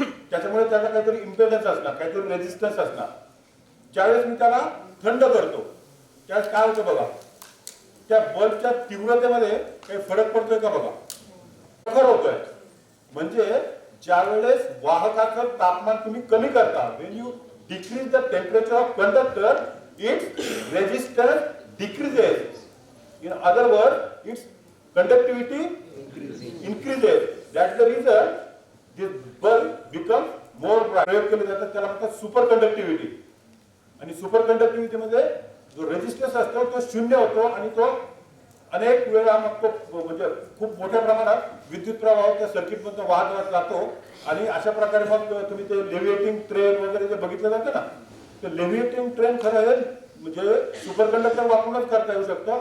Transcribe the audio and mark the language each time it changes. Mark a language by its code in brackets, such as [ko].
[mr] त्याच्यामुळे त्याला काहीतरी इम्पेडन्स असणार, काहीतरी रेजिस्टन्स असणार. ज्यावेळेस मी त्याला थंड करतो त्यावेळेस काय होतं बघा, त्या बल्बच्या तीव्रतेमध्ये काही फरक पडतोय का बघा, प्रखर होतोय. म्हणजे ज्यावेळेस वाहकाचं तापमान तुम्ही कमी करता, [en] When you decrease the temperature of conductor, its resistance decreases. In other words, its conductivity increases. That's the reason this bulb becomes more bright. [mr] प्रयोग केले जातात त्याला म्हणतात सुपर कंडक्टिव्हिटी. आणि सुपर कंडक्टिव्हिटी मध्ये जो रेजिस्टन्स असतो तो शून्य होतो आणि तो अनेक वेळा मग तो म्हणजे खूप मोठ्या प्रमाणात विद्युत प्रवाह त्या सर्किट मधून वाहत जातो. आणि अशा प्रकारे मग तुम्ही ते लेव्हिएटिंग ट्रेन वगैरे जे बघितलं जातं ना, ते लेव्हिएटिंग ट्रेन खरं आहे म्हणजे सुपर कंडक्टर वापरूनच करता येऊ शकतं.